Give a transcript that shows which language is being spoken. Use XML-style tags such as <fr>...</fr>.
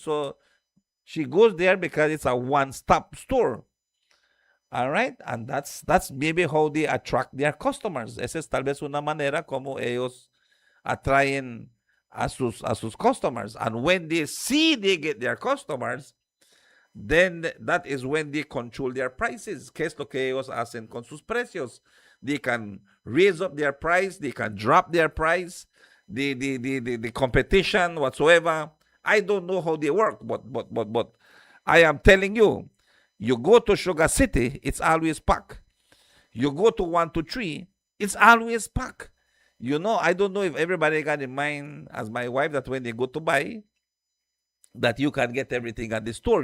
<en>So she goes there because it's a one-stop store. All right, and that's maybe how they attract their customers.</en> <es>Esa es tal vez una manera como ellos atraen a sus customers.</es> <en>And when they see they get their customers, then that is when they control their prices.</en> <es>¿Qué es lo que ellos hacen con sus precios?</es> <en>They can raise up their price, they can drop their price, the competition whatsoever. I don't know how they work, but I am telling you, you go to Sugar City, it's always packed. You go to 123, it's always packed. You know, I don't know if everybody got in mind, as my wife, that when they go to buy, that you can get everything at the store.</en>